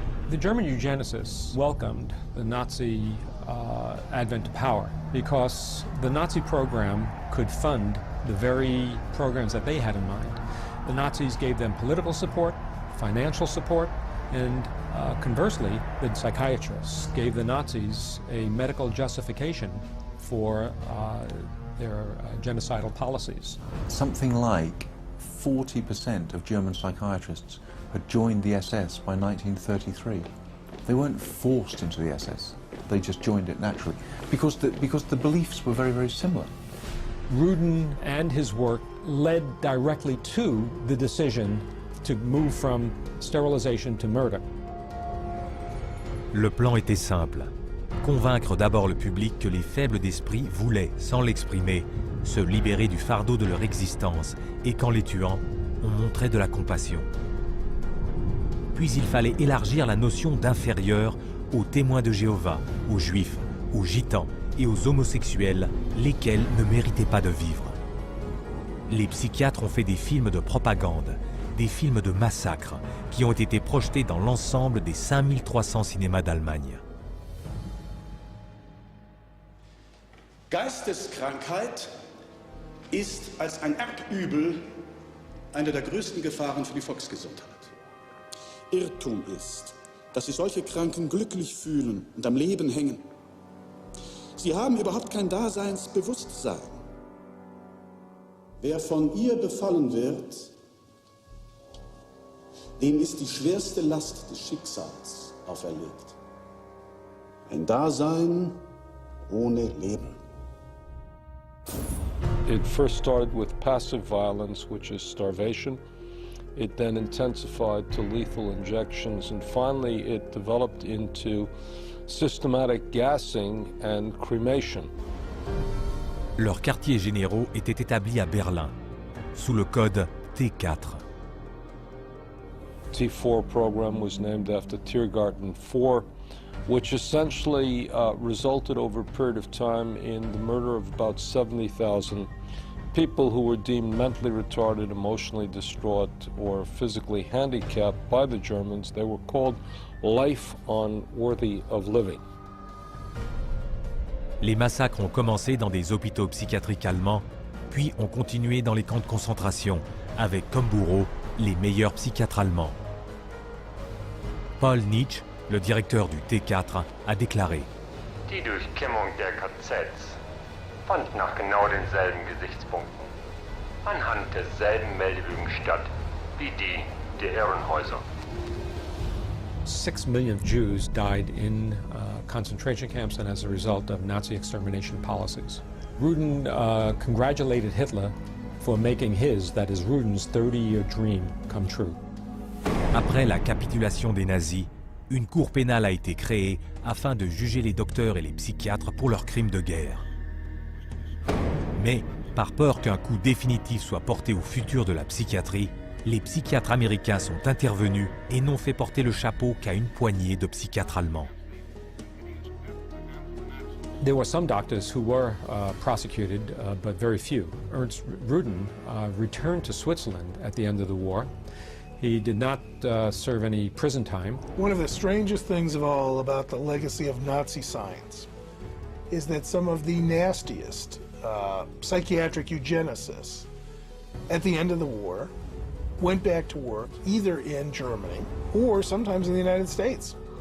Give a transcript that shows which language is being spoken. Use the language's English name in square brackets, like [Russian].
[English] The German eugenicists welcomed the Nazi advent to power because the Nazi program could fund the very programs that they had in mind. The Nazis gave them political support, financial support, and conversely, the psychiatrists gave the Nazis a medical justification for their genocidal policies. Something like 40% of German psychiatrists had joined the SS by 1933. They weren't forced into the SS, they just joined it naturally, because the beliefs were very, very similar. Ruden and his work led directly to the decision to move from sterilization to murder. [French] Le plan était simple. Convaincre d'abord le public que les faibles d'esprit voulaient, sans l'exprimer, se libérer du fardeau de leur existence et qu'en les tuant, on montrait de la compassion. Puis il fallait élargir la notion d'inférieur aux témoins de Jéhovah, aux juifs, aux gitans et aux homosexuels, lesquels ne méritaient pas de vivre. Les psychiatres ont fait des films de propagande, des films de massacre qui ont été projetés dans l'ensemble des 5300 cinémas d'Allemagne. [German] Geisteskrankheit ist als ein Erbübel eine der größten Gefahren für die Volksgesundheit. Irrtum ist, dass sich solche Kranken glücklich fühlen und am Leben hängen. Sie haben überhaupt kein Daseinsbewusstsein. Wer von ihr befallen wird, dem ist die schwerste Last des Schicksals auferlegt. Ein Dasein ohne Leben. [English] It first started with passive violence, which is starvation. It then intensified to lethal injections, and finally it developed into systematic gassing and cremation. [French] Leurs quartiers généraux étaient établis à Berlin, sous le code T4. [English] T4 program was named after Tiergarten 4, which essentially resulted over a period of time in the murder of about 70,000 People who were deemed mentally retarded, emotionally distraught, or physically handicapped by the Germans, they were called life unworthy of living. [French] Les massacres ont commencé dans des hôpitaux psychiatriques allemands, puis ont continué dans les camps de concentration, avec comme bourreaux les meilleurs psychiatres allemands. Paul Nitsch, le directeur du T4, a déclaré: [German] Die Durchkämmung der KZs fand nach genau denselben Gesichtspunkten, anhand derselben Meldebögen statt wie die der Irrenhäuser. [English] 6 million Jews died in concentration camps and as a result of Nazi extermination policies. Rudin congratulated Hitler for making his, that is Rudin's, 30-year dream come true. [French] Après la capitulation des nazis, une cour pénale a été créée afin de juger les docteurs et les psychiatres pour leurs crimes de guerre. Mais, par peur qu'un coup définitif soit porté au futur de la psychiatrie, les psychiatres américains sont intervenus et n'ont fait porter le chapeau qu'à une poignée de psychiatres allemands. [English] There were some doctors who were prosecuted, but very few. Ernst Rudin returned to Switzerland at the end of the war. He did not serve any prison time. One of the strangest things of all about the legacy of Nazi science is that some of the nastiest psychiatric eugenicists at the end of the war went back to work either in Germany or sometimes in the United States.